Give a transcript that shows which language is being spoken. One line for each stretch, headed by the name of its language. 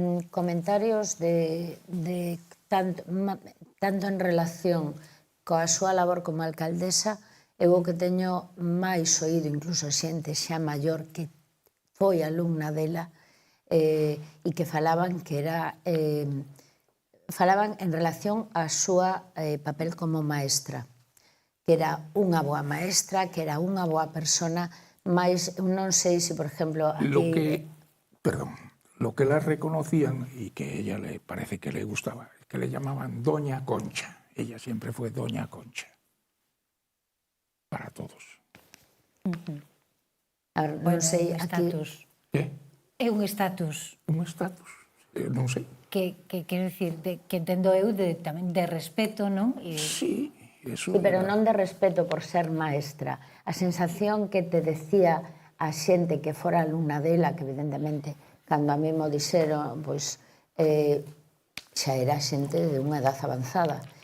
Galician: Comentarios de tanto en relación coa súa labor como alcaldesa, eu o que teño máis oído, incluso xente xa maior que foi alumna dela, e que falaban que era... falaban en relación á súa papel como maestra, que era unha boa maestra, que era unha boa persona, mas non sei se, por exemplo, aquí...
Spanish: Lo que la reconocían y que ella le parece que le gustaba, que le llamaban Doña Concha. Ella siempre fue Doña Concha. Para todos.
Galician: Non sei, aquí...
Spanish: ¿Qué?
Galician: É un estatus. Un estatus, non sei. Que quero dicir, que entendo eu tamén de respeto, non?
Spanish: Sí, eso...
Galician: Sí, pero non de respeto por ser maestra. A sensación que te decía a xente que fora alumna dela, que evidentemente, cando a mí mo dixeron, pois, xa era xente de unha edad avanzada.